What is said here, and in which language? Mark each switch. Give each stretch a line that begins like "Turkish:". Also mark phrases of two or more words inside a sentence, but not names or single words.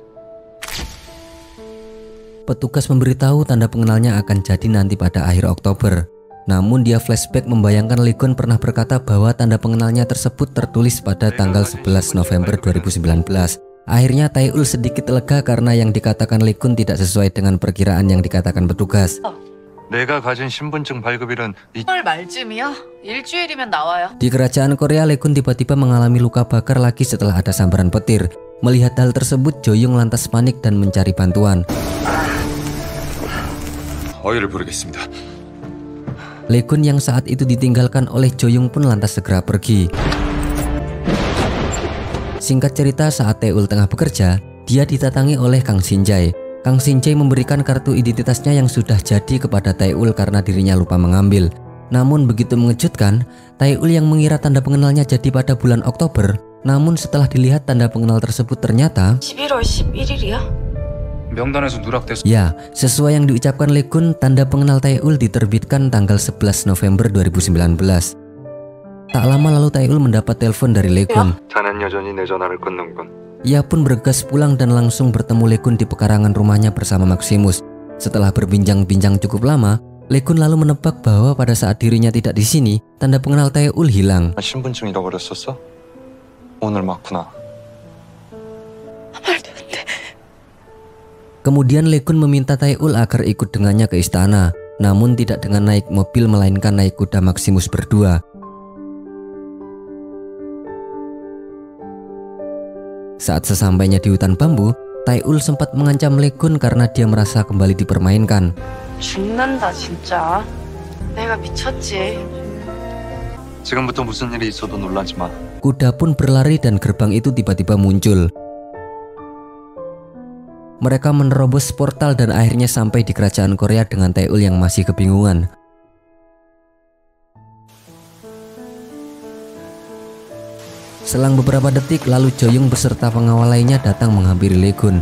Indonesian: Petugas memberitahu tanda pengenalnya akan jadi nanti pada akhir Oktober. Namun dia flashback membayangkan Lee Kun pernah berkata bahwa tanda pengenalnya tersebut tertulis pada tanggal 11 November 2019. Akhirnya Taeul sedikit lega karena yang dikatakan Lee Kun tidak sesuai dengan perkiraan yang dikatakan petugas.
Korean: 내가 가진 신분증 발급일은 10월 말쯤이야? 일주일이면 나와요.
Indonesian: Di kerajaan Korea, Lee Kun tiba-tiba mengalami luka bakar lagi setelah ada sambaran petir. Melihat hal tersebut, Jo-young lantas panik dan mencari bantuan.
Korean: 어이를 부르겠습니다.
Indonesian: Lee Kun yang saat itu ditinggalkan oleh Jo-young pun lantas segera pergi. Singkat cerita, saat Taeul tengah bekerja, dia didatangi oleh Kang Shin-jae. Kang Shin-jae memberikan kartu identitasnya yang sudah jadi kepada Taeul karena dirinya lupa mengambil. Namun begitu mengejutkan, Taeul yang mengira tanda pengenalnya jadi pada bulan Oktober. Namun setelah dilihat tanda pengenal tersebut ternyata
Korean: 11월 11일이야? 명단에서 누락돼서
Indonesian: ya, sesuai yang diucapkan Lee Kun, tanda pengenal Taeul diterbitkan tanggal 11 November 2019. Tak lama lalu Taeul mendapat telepon dari Lee Kun.
Korean: 자넨 여전히 내 전화를 끊는군.
Indonesian: Ia pun bergegas pulang dan langsung bertemu Lee Kun di pekarangan rumahnya bersama Maximus. Setelah berbincang-bincang cukup lama, Lee Kun lalu menebak bahwa pada saat dirinya tidak di sini, tanda pengenal Taeul hilang.
Korean: 신분증 잃어버렸었어? 오늘 맞구나. 말도 안 돼.
Indonesian: Kemudian Lee Kun meminta Taeul agar ikut dengannya ke istana, namun tidak dengan naik mobil melainkan naik kuda Maximus berdua. Saat sesampainya di hutan bambu, Taeul sempat mengancam Lee Kun karena dia merasa kembali dipermainkan.
Korean: 죽는다 진짜. 내가 미쳤지. 지금부터 무슨 일이 있어도 놀라지 마.
Indonesian: Kuda pun berlari dan gerbang itu tiba-tiba muncul. Mereka menerobos portal dan akhirnya sampai di kerajaan Korea dengan Taeul yang masih kebingungan. Selang beberapa detik lalu Jo-young beserta pengawal lainnya datang menghampiri Lee Kun.